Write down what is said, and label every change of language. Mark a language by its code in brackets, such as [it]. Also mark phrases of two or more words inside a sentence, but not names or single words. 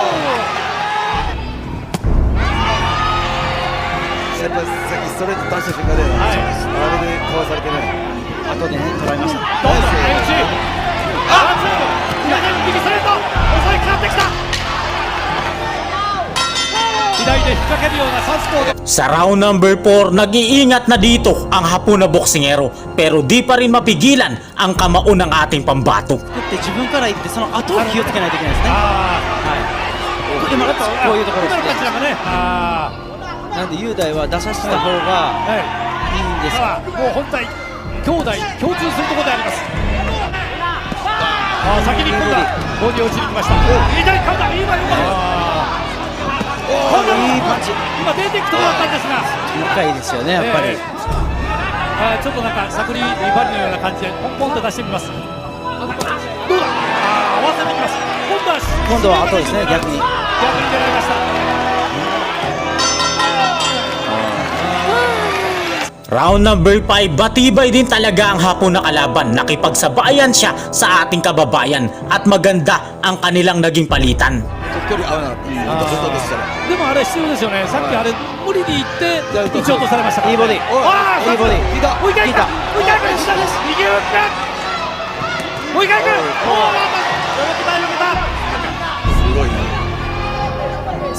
[ja] 先ストレート出した瞬間で、あれでかわされてね。後でね捉えました。どんどん相打ち。右ストレート襲いかかってきた。左で引っ掛けるようなサウスポーで [tl] Sa round number 4, nag-iingat na dito ang Hapon na boksingero pero di pa rin mapigilan ang kamao ng ating pambato. [ja] で自分から言ってその後を気をつけないといけないですね。あ今こういうところですね。今のこちらがね、なんで雄大は出させた方がいいんですが、もう本体兄弟共通するところであります。先に今度はボディを打ちに行きました。左カウンター、今いいパンチ。今出ていくところだったんですが、深いですよねやっぱり。ちょっとなんかサクリバリのような感じでポンポンと出してみます。どうだ、合わせてきます。今度は後ですね、逆に。逆に出られました。 [tl] Round number 5, batibay din talaga ang Hapon na kalaban. Nakipagsabayan siya sa ating kababayan at maganda ang kanilang naging palitan. [ja] 距離合わなかった。ずっとですから。でもあれ必要ですよね。さっきあれ無理に行って打ち落とされましたから。いいボディ。いいボディ。もう一回行った。もう一回行く。右打ってもう一回行く。よけた。すごいな。